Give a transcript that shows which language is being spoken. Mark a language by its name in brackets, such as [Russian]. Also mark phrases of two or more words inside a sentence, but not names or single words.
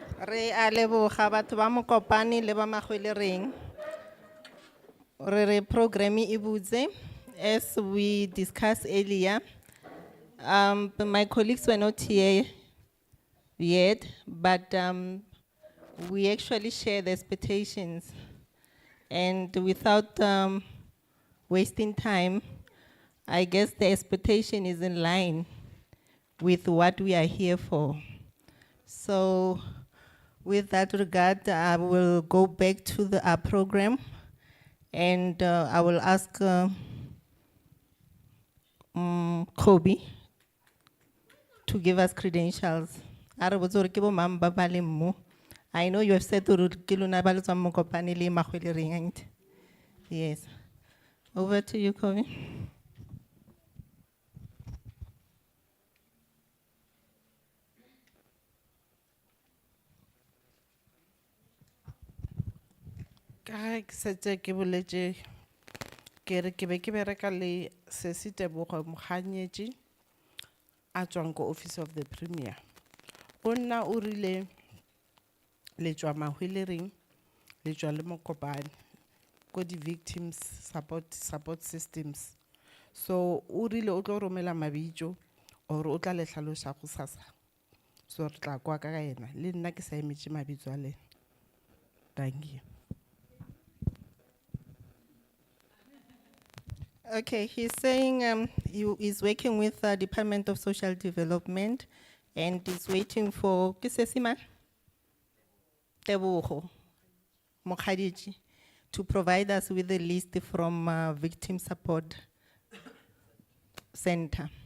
[Northern Sotho] Re a leboga batho ba Mokopane le ba Mahwelereng. Re program e butse, [English] as we discussed earlier. But my colleagues were not here yet, but we actually share the expectations. And without wasting time, I guess the expectation is in line with what we are here for. So with that regard, I will go back to our program, and I will ask Kobe to give us credentials. [Northern Sotho] Are botsa hore ke bo mang ba ba leng mo. [English] I know you have said [Northern Sotho] hore ke lona ba le tswang Mokopane le Mahwelereng, [English] ain't? Yes. Over to you, Kobe. [Northern Sotho] Ka ke setse ke boletse ke re ke be ke bereka le Sesi Tebogo Mokganyetši a tswang ko Office of the Premier. O nna o rile le tswa Mahwelereng le tswa le Mokopane ko di [English] victims support systems. [Northern Sotho] So o rile o tlo romela mabitso or o tla le hlalosa go sasa. So re tla kwa ka yena le nna ke sa emetše mabitso a lena. [English] Thank you. Okay, he's saying he is working with the Department of Social Development and is waiting for Kisesima Tebogo Mokhadiji to provide us with a list from Victim Support Center.